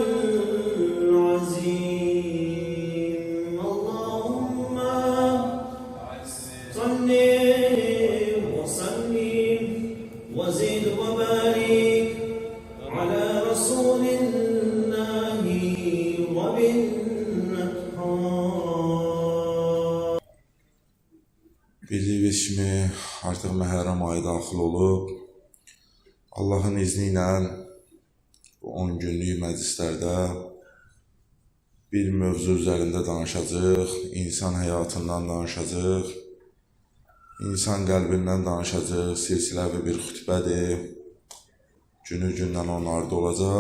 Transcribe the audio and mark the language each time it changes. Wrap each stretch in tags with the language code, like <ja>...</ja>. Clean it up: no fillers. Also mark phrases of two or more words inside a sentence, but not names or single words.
<ar>العظيم اللهم صل وسلم وزد وبارك على رسول الله وبالنطحان.</ar> <az>Bildiyiniz kimi artıq Məhərrəm ayı daxil olub. Allahın izni ilə bu 10 günlük məclislərdə bir mövzu üzərində danışacağıq, insan həyatından danışacağıq, insan qəlbindən danışacağıq, silsiləvi bir xütbədir, günü-gündən onlarda olacaq.</az>